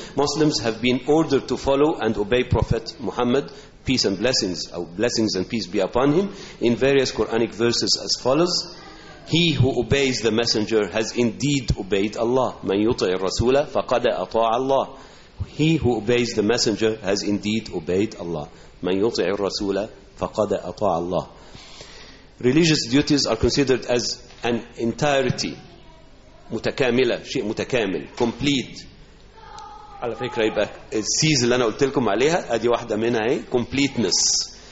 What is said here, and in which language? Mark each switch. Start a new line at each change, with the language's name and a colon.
English: Muslims have been ordered to follow and obey Prophet Muhammad, peace and blessings, or blessings and peace be upon him, in various Quranic verses as follows. He who obeys the messenger has indeed obeyed Allah.
Arabic: من يطع الرسول فقد أطاع الله.
English: He who obeys the messenger has indeed obeyed Allah.
Arabic: من يطع الرسول فقد أطاع الله.
English: Religious duties are considered as an entirety,
Arabic: متكاملة, شيء متكامل,
English: complete.
Arabic: على فكرة يبقى السيز اللي أنا قلت لكم عليها أدي واحدة منها, هي completeness.